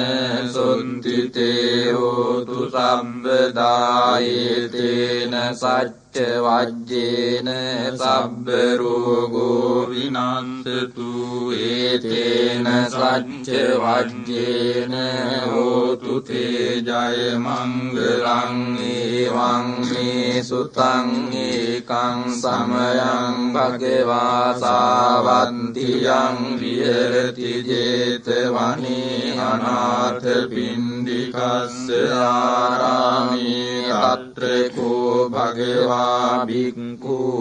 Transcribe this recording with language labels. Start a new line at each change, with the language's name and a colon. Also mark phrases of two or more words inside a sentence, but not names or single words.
Pali: සොන්තිතේ හෝතු සම්බදා ඒතේන සච්ච වජ්ජේන සබ්බ රෝගෝ විනන්තතු ඒතේන සච්ච වජ්ජේන හෝතු තේ ජය මංගලං ඒවං මේ සුතං ඒකං සමයං භගවා සාවන්තියං විහෙරති ජේතවනේ අනාථ පින්ඩිකස්ස ආරාමේ තත්‍රකෝ භගවා භික්ඛු